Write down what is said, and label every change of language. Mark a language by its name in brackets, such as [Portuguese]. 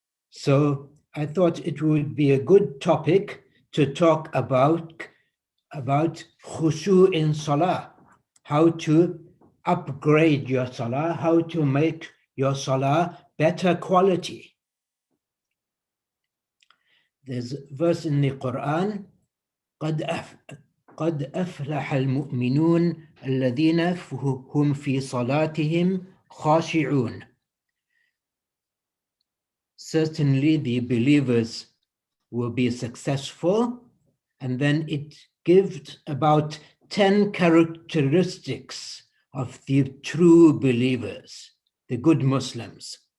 [English] So I thought it would be a good topic to talk about Khushu in Salah, how to upgrade your Salah, how to make your Salah better quality. There's a verse in the Quran, [Arabic] قد أفلح المؤمنون الذين هم في صلاتهم خاشعون. [English] Certainly the believers will be successful, and then it gives about 10 characteristics of the true believers, the good Muslims.